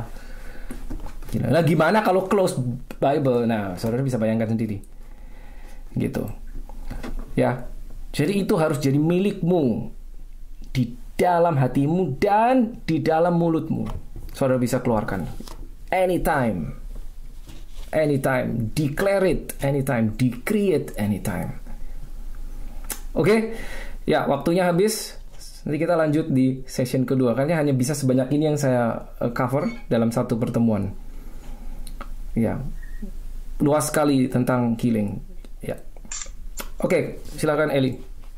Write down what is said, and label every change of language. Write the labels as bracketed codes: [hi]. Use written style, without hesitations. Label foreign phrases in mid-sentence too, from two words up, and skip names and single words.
[id] Nah, gimana kalau [en] close Bible? [id] Nah, saudara bisa bayangkan sendiri. Gitu. Ya. Jadi itu harus jadi milikmu di dalam hatimu dan di dalam mulutmu. Saudara bisa keluarkan anytime. Anytime. [en] Declare it anytime. Decree it anytime. [id] Oke, ya waktunya habis. Nanti kita lanjut di session kedua. Karena hanya bisa sebanyak ini yang saya cover dalam satu pertemuan. Ya, luas sekali tentang healing. Ya, oke, silakan Eli.